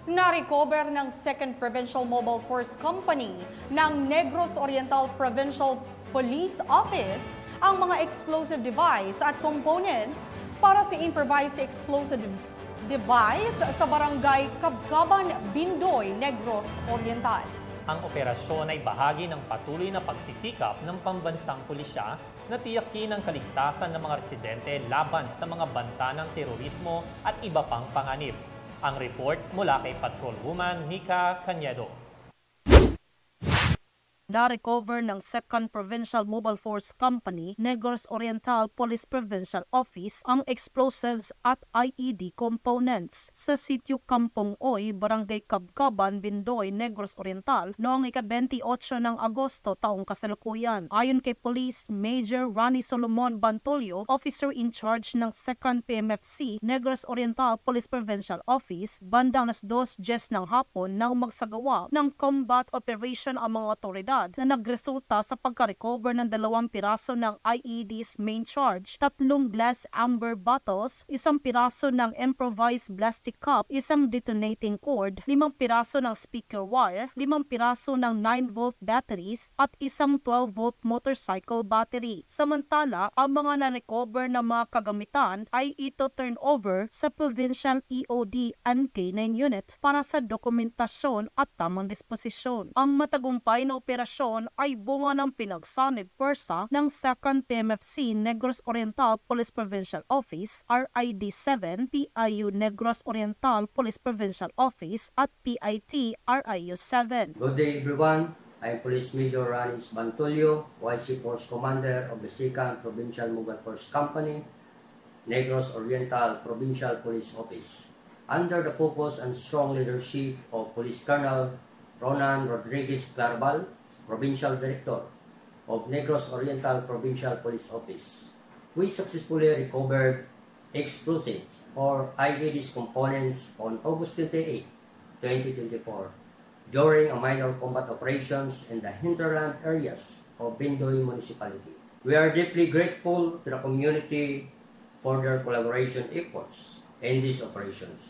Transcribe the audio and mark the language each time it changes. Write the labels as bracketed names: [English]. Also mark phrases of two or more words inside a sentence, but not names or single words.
[Filipino] Na-recover ng 2nd Provincial Mobile Force Company ng Negros Oriental Provincial Police Office ang mga [English] explosive device [Filipino] at components para sa [English] improvised explosive device [Filipino] sa barangay Kabkaban, Bindoy, Negros Oriental. Ang operasyon ay bahagi ng patuloy na pagsisikap ng pambansang pulisya na tiyakin ang kaligtasan ng mga residente laban sa mga banta ng terorismo at iba pang panganib. Ang report mula kay Patrolwoman Nika Cañedo. Na-recover ng 2nd Provincial Mobile Force Company, Negros Oriental Police Provincial Office ang explosives at [English] IED components [Filipino] sa sitio Kampong Oy, Barangay Kabkaban, Bindoy, Negros Oriental noong ika-28 ng Agosto taong kasalukuyan. Ayon kay Police Major Rani Solomon Bantolio, [English] officer in charge [Filipino] ng 2nd PMFC, Negros Oriental Police Provincial Office, bandang 2:10 ng hapon nang magsagawa ng [English] combat operation [Filipino] ang mga otoridad na nagresulta sa pagka-recover ng 2 piraso ng [English] IED's main charge, [Filipino] 3 [English] glass amber bottles, [Filipino] 1 piraso ng [English] improvised plastic cup, [Filipino] 1 [English] detonating cord, [Filipino] 5 piraso ng [English] speaker wire, [Filipino] 5 piraso ng [English] 9-volt batteries [Filipino] at 1 [English] 12-volt motorcycle battery. [Filipino] Samantala, ang mga na-recover na mga kagamitan ay ito [English] turn over [Filipino] sa Provincial EOD and K9 unit para sa dokumentasyon at tamang disposisyon. Ang matagumpay na operasyon ay bunga ng pinagsanib pwersa ng 2nd PMFC Negros Oriental Police Provincial Office, RID-7, PIU Negros Oriental Police Provincial Office at PIT RIU-7. [English] Good day everyone. I'm Police Major Ranis Bantolio, YC Force Commander of the 2nd Provincial Mobile Force Company, Negros Oriental Provincial Police Office. Under the focus and strong leadership of Police Colonel Ronan Rodriguez Clarbal, Provincial Director of Negros Oriental Provincial Police Office, we successfully recovered explosives or IED's components on August 28, 2024 during a minor combat operations in the hinterland areas of Bindoy Municipality. We are deeply grateful to the community for their collaboration efforts in these operations.